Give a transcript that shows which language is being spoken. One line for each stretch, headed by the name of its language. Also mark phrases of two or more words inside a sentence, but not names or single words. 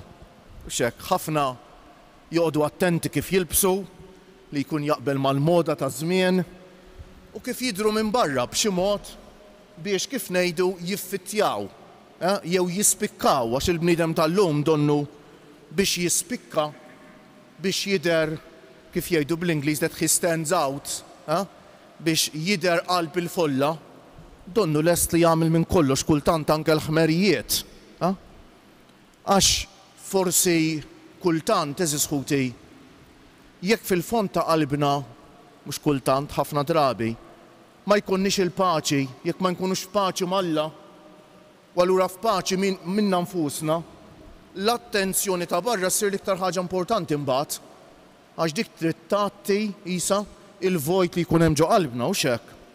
Maltese: X'hekk ħafna joqogħdu attenti kif jilbsu li jkun jaqbel mal-moda ta' żmien u kif jidhru minn barra b'xi mod biex kif ngħidu jiffittjaw jew jispikkaw għax il-bniedem tal-lum donnu biex jispikka, biex jidher kif jgħidu bl-Ingliż
English: that he stands out,
Maltese: biex jidher qalb il-folla, donnu lest li jagħmel minn kollox kultant anke l-ħmerijiet. Għax forsi kultant eżis ħuti, jekk fil-fond ta' qalbna mhux kultant ħafna drabi, ma jkunniex il-paċi, jekk ma nkunux f'paċi mal-Alla, u allura f'paċi minna nfusna, l-attenzjoni ta' barra ssir l-iktar ħaġa importanti mbagħad, għax dik trid tagħti isa il-vojt li jkun hemm ġo qalbna u x'hekk.